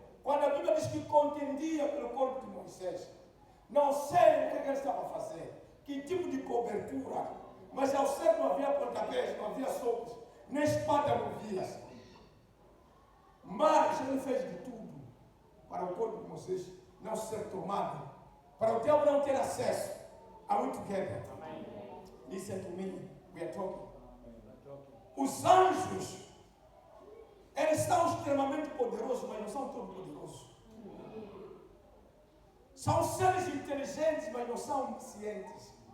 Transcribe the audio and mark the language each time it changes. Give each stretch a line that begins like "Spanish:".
Portuguese: Quando a Bíblia diz que contendia pelo corpo de Moisés, não sei o que ele estava a fazer, que tipo de cobertura, mas ao certo não havia pontapés, não havia socos, nem espada não havia. Mas ele fez de tudo para o corpo de Moisés não ser tomado, para o diabo não ter acesso.
English: Are we together? Listen to me, we are talking.
Portuguese: Os anjos, eles são extremamente poderosos, mas não são todos poderosos. São seres inteligentes, mas não são oniscientes.